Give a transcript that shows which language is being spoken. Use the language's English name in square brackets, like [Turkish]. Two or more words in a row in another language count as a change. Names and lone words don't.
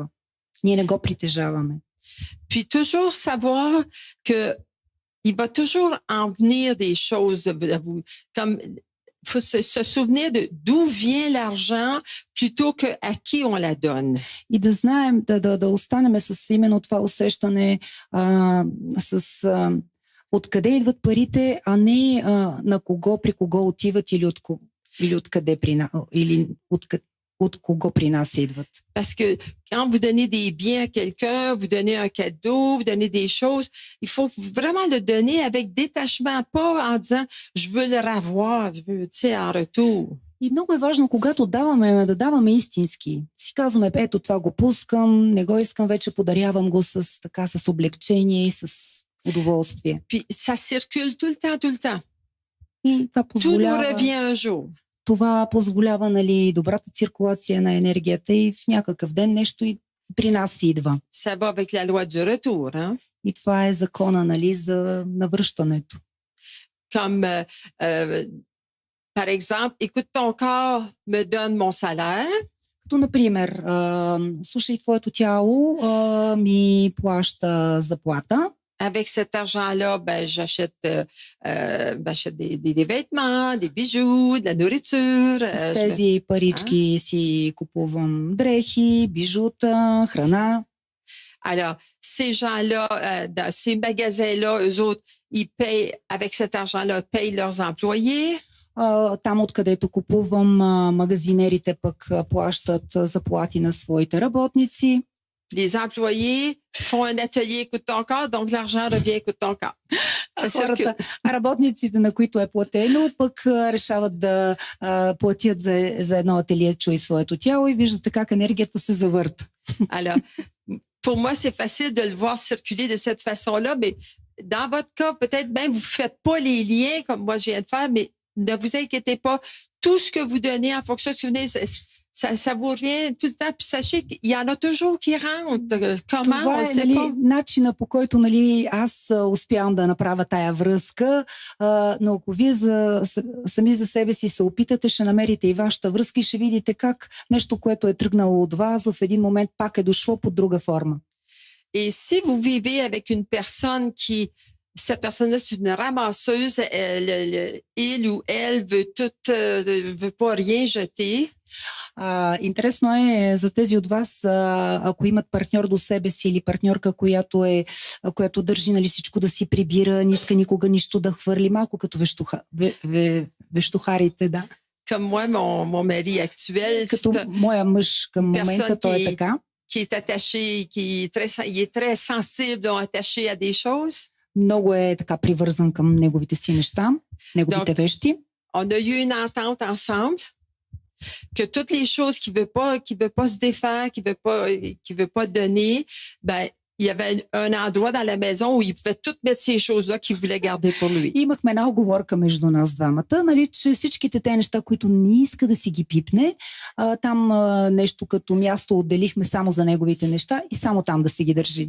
[Bulgarian] Ние не го притежаваме. [French] Puis toujours savoir que il va toujours en venir des choses à vous, comme faut se souvenir de d'où vient l'argent plutôt que à qui on la donne. [Bulgarian] И да знаем, да останем с именно това усещане откъде идват парите, а не на кого, при кого отиват или от кого при нас идват. [French] Parce que quand vous donnez des biens à quelqu'un, vous donnez un cadeau, vous donnez des choses, il faut vraiment le donner avec détachement, pas en disant je veux le revoir, je veux, tu sais, en retour. [Bulgarian] И много е важно, когато даваме, да даваме истински. Си казваме, ето това го пускам, не го искам вече, подарявам го с облегчение и с удоволствие. [French] Puis ça circule tout le temps. [Bulgarian] И това позволява... [French] Tout nous revient un jour. [Bulgarian] Това позволява, нали, добрата циркулация на енергията и в някакъв ден нещо и при нас идва. [French] Ça va avec la loi du retour, hein? [Bulgarian] И това е закона, нали, за навръщането. [French] Comme, par exemple, écoute, ton corps me donne mon salaire. [Bulgarian] Като, например, слушай, твоето тяло ми плаща заплата. [French] Avec cet argent-là, ben, j'achète des vêtements, des bijoux, de la nourriture. [Bulgarian] С тези парички си купувам дрехи, бижута, храна. [French] Alors, ces gens-là, dans ces magasins-là, eux autres, ils payent, avec cet argent-là, payent leurs employés. [Bulgarian] Там, откъдето купувам, магазинерите пък плащат заплати на своите работници. [French] Les employés font un atelier écoute ton corps, donc l'argent revient écoute ton corps. [Bulgarian] Хората, работниците, на които е платено, пък решават да платят за едно ателие чуй своето тяло и виждате как енергията се завърта. [French] Alors, pour moi, c'est facile de le voir circuler de cette façon-là, mais dans votre cas, peut-être même vous ne faites pas les liens comme moi je viens de faire, mais ne vous inquiétez pas. Tout ce que vous donnez en fonction de ce que vous donnez, ça vous revient tout le temps. Puis sachez qu'il y en a toujours qui rentrent. Comment, [Bulgarian] това [French] on [Bulgarian] е, [French] ne sait pas. [Bulgarian] начина, по който, нали, аз успявам да направя тая връзка, но ако вие сами за себе си се опитате, ще намерите и вашата връзка и ще видите как нещо, което е тръгнало от вас, в един момент пак е дошло под друга форма. [French] Et si vous vivez avec une personne cette personne-là, c'est une ramasseuse, il ou elle veut pas rien jeter. [Bulgarian] Интересно е за тези от вас, ако имат партньор до себе си или партньорка, която държи, нали, всичко да си прибира, не иска никога нищо да хвърли, малко като вещухарите, да. [French] Comme moi, mon mari actuel, [Bulgarian] като моя мъж към момента, той е така. [French] Qui est attaché, il est très sensible, attaché à des choses. [Bulgarian] Много е така привързан към неговите си неща, неговите вещи. [French] On a eu une entente ensemble que toutes les choses qu'il veut pas se défaire, qu'il veut pas donner, ben il y avait un endroit dans la maison où il pouvait toutes mettre ces choses-là qu'il voulait garder pour lui. [Bulgarian] Имахме една оговорка между нас двамата, нали, че всичките те неща, които не иска да си ги пипне, там нещо като място отделихме само за неговите неща и само там да си ги държи.